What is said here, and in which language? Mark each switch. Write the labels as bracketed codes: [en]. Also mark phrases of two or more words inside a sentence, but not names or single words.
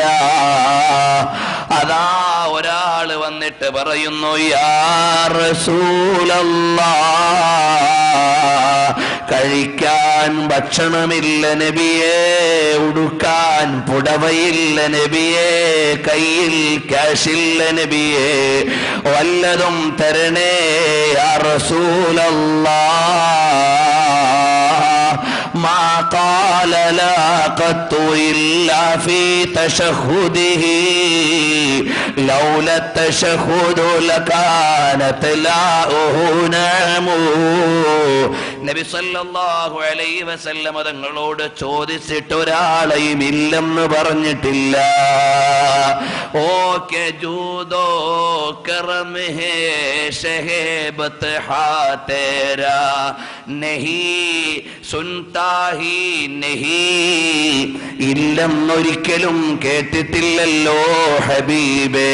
[ml] അതാ ഒരാള് വന്നിട്ട് പറയുന്നു, [ar] يا رسول الله, [ml] കഴിക്കാൻ ഭക്ഷണമില്ല നബിയേ, ഉടുക്കാൻ പുടവയില്ല നബിയേ, കയ്യിൽ ക്യാഷില്ല നബിയേ, വല്ലതും തരണേ [ar] يا رسول الله. ما قال لا قط إلا في تشهده لولا التشهد لكانت لاؤه نعم. [ml] നബി [ar] صلى الله عليه وسلم [ml] തങ്ങളോട് ചോദിച്ചിട്ട് ഒരാളെയും ഇല്ലെന്ന് പറഞ്ഞിട്ടില്ല. [ur] ഓക്കെ جود و کرم ہے شہبت ہا تیرا نہیں سنتا ہی نہیں, [ml] ഇല്ലെന്നൊരിക്കലും കേട്ടിട്ടില്ലല്ലോ ഹബീബേ.